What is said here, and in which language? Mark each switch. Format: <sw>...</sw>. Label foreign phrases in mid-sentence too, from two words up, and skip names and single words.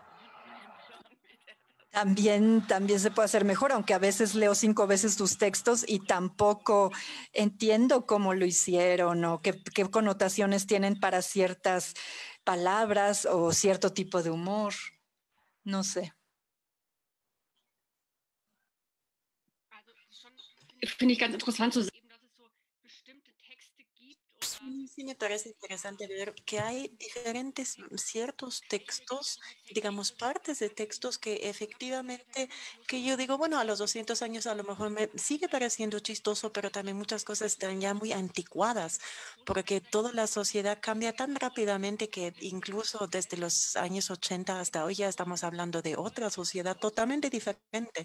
<es>También se puede hacer mejor, aunque a veces leo 5 veces tus textos y tampoco entiendo cómo lo hicieron o qué connotaciones tienen para ciertas palabras o cierto tipo de humor. No sé.</es> <de>Finde ich ganz interessant zu sehen,</de> <es>Sí, me parece interesante ver que hay diferentes ciertos textos, digamos, partes de textos que efectivamente, que yo digo, bueno, a los 200 años a lo mejor me sigue pareciendo chistoso, pero también muchas cosas están ya muy anticuadas, porque toda la sociedad cambia tan rápidamente que incluso desde los años 80 hasta hoy ya estamos hablando de otra sociedad totalmente diferente.</es>